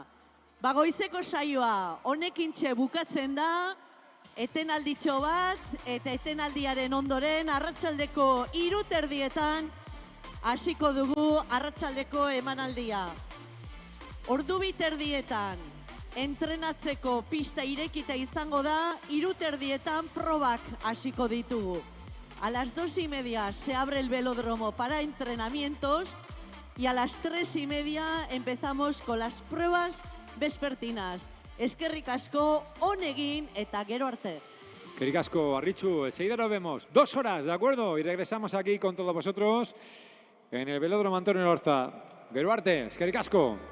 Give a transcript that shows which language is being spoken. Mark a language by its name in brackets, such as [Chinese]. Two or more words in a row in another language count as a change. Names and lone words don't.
[Basque] Bagoizeko saioa honekintxe bukatzen da, etenalditxo bat, eta etenaldiaren ondoren arratsaldeko 3:00 hasiko dugu arratsaldeko emanaldia. Ordu 2:30 entrenatzeko pista irekita izango da, 3:30 probak hasiko ditugu. [Spanish] A las 2:30 se abre el velódromo para entrenamientos y a las 3:30 empezamos con las pruebas vespertinas. [Basque] Eskerrik asko, on egin eta gero arte. Eskerrik asko, Arritxu. [Spanish] Enseguida nos vemos. 2 horas, ¿de acuerdo? Y regresamos aquí con todos vosotros en el velódromo Antonio Lorza. [Basque] Gero arte, eskerrik asko.